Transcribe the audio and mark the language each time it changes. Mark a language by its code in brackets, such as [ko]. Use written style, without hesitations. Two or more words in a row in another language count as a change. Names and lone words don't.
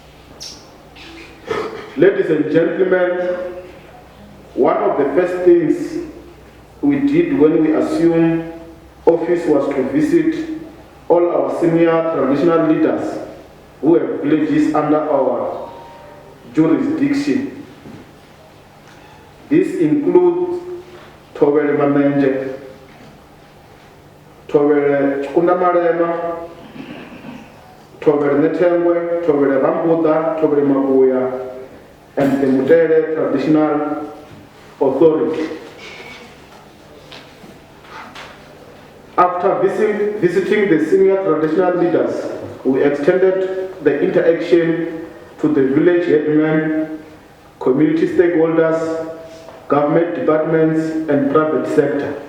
[en] Ladies and gentlemen, one of the first things we did when we assumed office was to visit all our senior traditional leaders who have villages under our jurisdiction. This includes Thobele Mamenje, Thobele Chikundamalema, Thobele Netengwe, Thobele Rambuda, Thobele Mabuya, and the Mutele Traditional Authority. After visiting the senior traditional leaders, we extended the interaction to the village headmen, community stakeholders, government departments, and private sector.